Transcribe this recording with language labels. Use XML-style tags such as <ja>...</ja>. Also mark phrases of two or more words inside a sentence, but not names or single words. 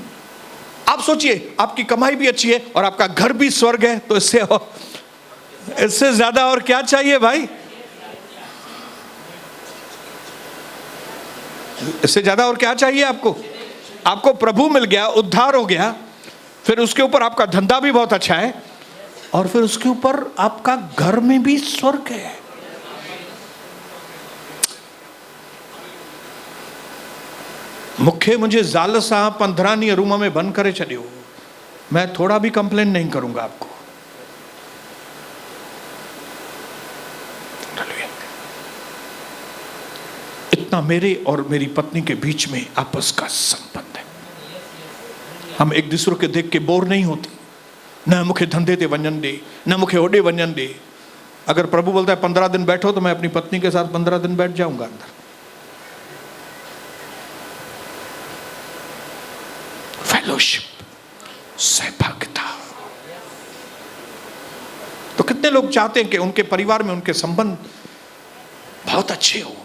<hi>आप सोचिए, आपकी कमाई भी अच्छी है और आपका घर भी स्वर्ग है, तो इससे ज्यादा और क्या चाहिए भाई? इससे ज्यादा और क्या चाहिए आपको? आपको प्रभु मिल गया, उद्धार हो गया, फिर उसके ऊपर आपका धंधा भी बहुत अच्छा है, और फिर उसके ऊपर आपका घर में भी स्वर्ग है।</hi> <sd>मुखे मुझे ज़ाल सां 15 ॾींहं रूम में बंद करे छॾियो,</sd> <hi>मैं थोड़ा भी कंप्लेन नहीं करूंगा आपको। इतना मेरे और मेरी पत्नी के बीच में आपस का संबंध है। हम एक दूसरे के देख के बोर नहीं होते।</hi> <sd>न मुखे धंधे ते वञन दे, न मुखे होॾे वञन दे।</sd> <hi>अगर प्रभु बोलता है 15 दिन बैठो, तो मैं अपनी पत्नी के साथ 15 दिन बैठ जाऊंगा अंदर। फेलोशिप, सहभागिता। तो कितने लोग चाहते हैं कि उनके परिवार में उनके संबंध बहुत अच्छे हो।</hi>